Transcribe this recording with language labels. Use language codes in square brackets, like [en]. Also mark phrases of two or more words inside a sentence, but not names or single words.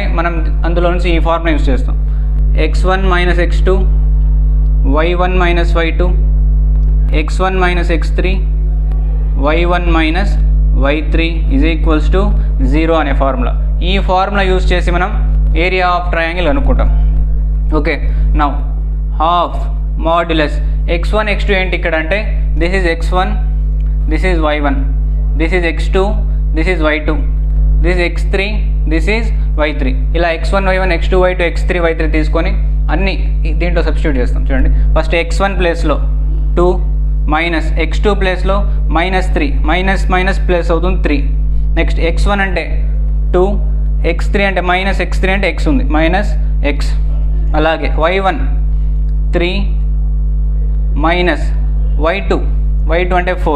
[te] మనం అందులో నుంచి ఈ [en] formula use చేస్తాం. x1 minus x2 y1 minus y2 x1 minus x3 y1 minus y3 is equals to 0 అనే ఫార్ములా. [te] ఈ [en] formula use [te] చేసి మనం [en] area of triangle [te] అనుకుంటాం. [en] Okay, now half modulus x1 x2 [te] ఏంటి ఇక్కడ అంటే [en] this is x1, this is y1, this is x2, this is y2, this is x3, this is y3. [te] ఇలా x1 y1 x2 y2 x3 y3 తీసుకొని అన్నీ దీంట్లో సబ్స్టిట్యూట్ చేస్తాం. [en] చూడండి, first x1 placeలో 2 minus x2 placeలో -3 minus minus plus అవుతుంది 3. [te] నెక్స్ట్ x1 అంటే 2, x3 అంటే మైనస్, x3 అంటే x ఉంది మైనస్ x. అలాగే y1 3 మైనస్ y2 అంటే 4.